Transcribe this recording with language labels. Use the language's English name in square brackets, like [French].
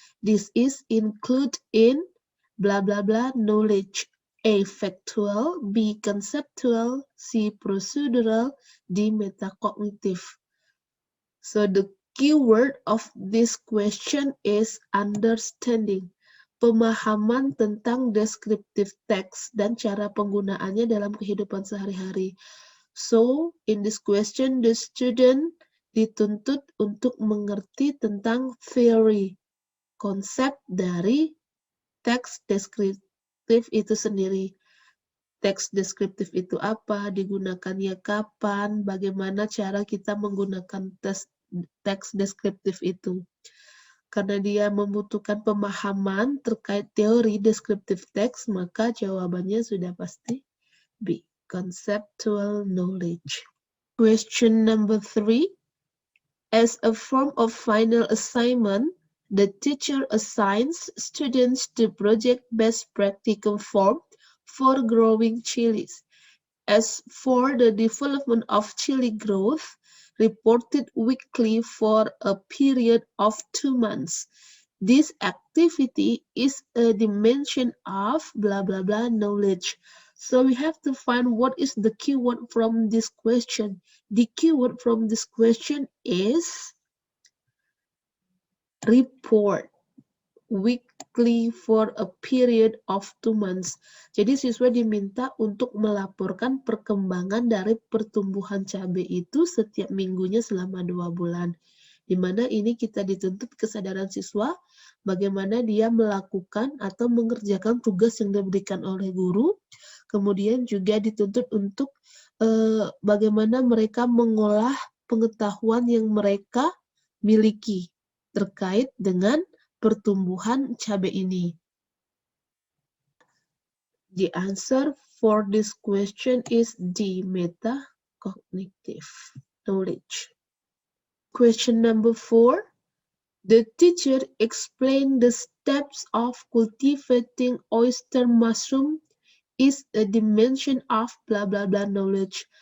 [English] This is included in blah blah blah knowledge. A. Factual, B. Conceptual, C. Procedural, D. Metacognitive. So the keyword of this question is understanding. [Indonesian] Pemahaman tentang descriptive text dan cara penggunaannya dalam kehidupan sehari-hari. [English] So, in this question, the student [Indonesian] dituntut untuk mengerti tentang theory, konsep dari teks deskriptif itu sendiri. Teks deskriptif itu apa, digunakannya kapan, bagaimana cara kita menggunakan teks deskriptif itu. Karena dia membutuhkan pemahaman terkait teori deskriptif teks, maka jawabannya sudah pasti B. [English] Conceptual knowledge. Question number 3. As a form of final assignment, the teacher assigns students to project best practical form for growing chilies. As for the development of chili growth, reported weekly for a period of 2 months. This activity is a dimension of blah blah blah knowledge. So we have to find what is the keyword from this question. The keyword from this question is report. Weekly for a period of 2 months. [Indonesian] Jadi siswa diminta untuk melaporkan perkembangan dari pertumbuhan cabai itu setiap minggunya selama 2 bulan. Di mana ini kita dituntut kesadaran siswa bagaimana dia melakukan atau mengerjakan tugas yang diberikan oleh guru. Kemudian juga dituntut untuk bagaimana mereka mengolah pengetahuan yang mereka miliki terkait dengan pertumbuhan cabai ini. [English] The answer for this question is D. Metacognitive knowledge. Question number 4. The teacher explained the steps of cultivating oyster mushroom is a dimension of blah blah blah knowledge.